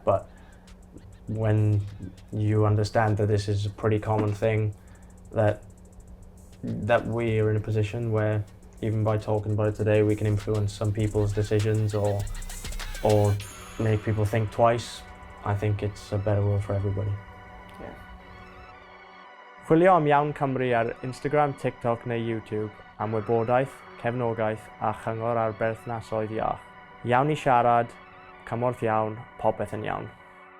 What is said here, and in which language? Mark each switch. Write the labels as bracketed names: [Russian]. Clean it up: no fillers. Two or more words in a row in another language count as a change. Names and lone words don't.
[English] But when you understand that this is a pretty common thing, that we are in a position where even by talking about it today, we can influence some people's decisions or make people think twice, I think it's a better world for everybody. Yeah. [Welsh] Chwilio am Iawn Cymru ar Instagram, TikTok neu YouTube am wybodaeth, cefnogaeth a chyngor ar berthnasoedd iach. Iawn I siarad, cymorth iawn, popeth yn iawn.